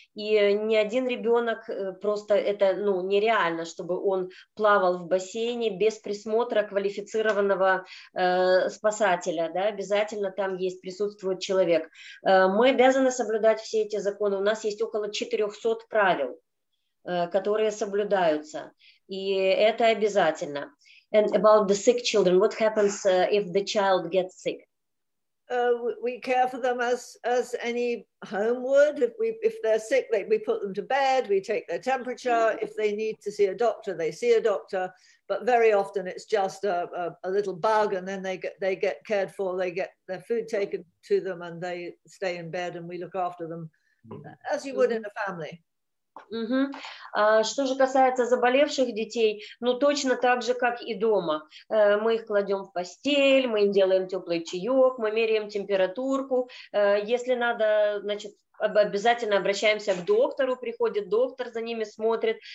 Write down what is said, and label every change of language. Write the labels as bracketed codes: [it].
[ru] И ни один ребенок, просто это нереально, чтобы он плавал в бассейне без присмотра квалифицированного спасателя, да, обязательно там присутствует человек. Мы обязаны соблюдать все эти законы. У нас есть около 400 правил, которые соблюдаются, и это обязательно. [en] And about the sick children, what happens if the child gets sick? We care for them as any home would. If they're sick, we put them to bed, we take their temperature. If they need to see a doctor, they see a doctor. But very often it's just a little bug, and then they get cared for, they get their food taken to them, and they stay in bed, and we look after them as you would in a family. [ru] Что же касается заболевших детей, точно так же, как и дома. Мы их кладем в постель, мы им делаем теплый чаек, мы меряем температурку. Если надо, значит, обязательно обращаемся к доктору, приходит доктор, за ними смотрит.